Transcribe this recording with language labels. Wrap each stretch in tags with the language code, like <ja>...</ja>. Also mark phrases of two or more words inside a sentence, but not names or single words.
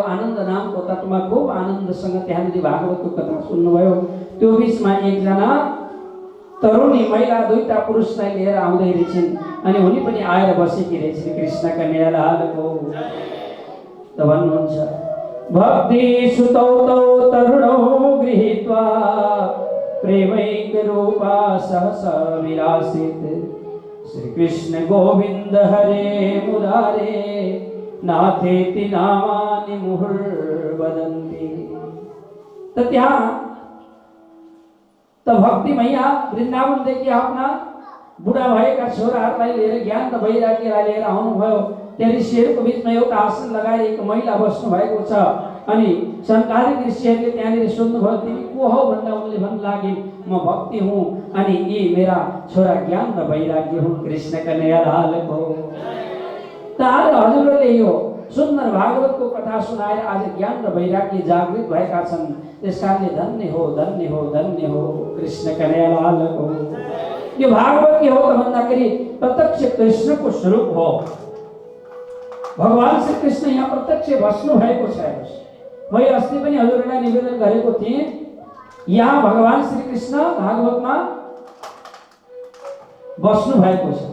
<ne>आनन्द नामको तटमा खूब आनन्दसँग त्यहाँनिर भागवतको कथा सुन्नुभयो। त्यो बिचमा एकजना तरुणी महिला 2टा पुरुषलाई लिएर आउँदै रहेछन् अनि उनी पनि आएर बसेकी रहेछन् कृष्ण कन्हैया लालको। त भन्नुहुन्छ</ne> <sa>भक्ति सुतौ तौ तरुणौ गृहीत्वा प्रेमैक रूपा सहसा विलासित श्री कृष्ण गोविंद हरे मुरारे नाथेति नामानि मुहुर्वदन्ति।</sa> <ne>त त्यहाँ त भक्ति मैया वृन्दावनदेखि आफ्ना बुढा भएका छोराहरूलाई लिएर ज्ञान र वैराग्यलाई लिएर आउनुभयो। त्यहाँ ऋषिहरूको बिचमा एउटा आसन लगाएर एक महिला बस्नु भएको छ अनि सनकादिक ऋषिहरूले त्यहाँनिर सुन्नुभयो। तिमी को हौ भन्दा उनले भन्न लागे म भक्ति हुँ अनि यी मेरा छोरा ज्ञान र वैराग्य हुन् कृष्ण कन्हैया लालको। त आज हजुरहरूले यो सुन्दर भागवतको कथा सुनाएर आज ज्ञान र वैराग्य जागृत भएका छन्। त्यसकारणले धन्य हो धन्य हो धन्य हो कृष्ण कन्हैया लालको। यो भागवत के हो त भन्दाखेरि प्रत्यक्ष कृष्णको स्वरूप हो। भगवान श्री कृष्ण यहाँ प्रत्यक्ष बस्नु भएको छ। मैले अस्ति पनि हजुरहरूलाई निवेदन गरेको थिएँ यहाँ भगवान श्री कृष्ण भागवतमा बस्नु भएको छ।</ne>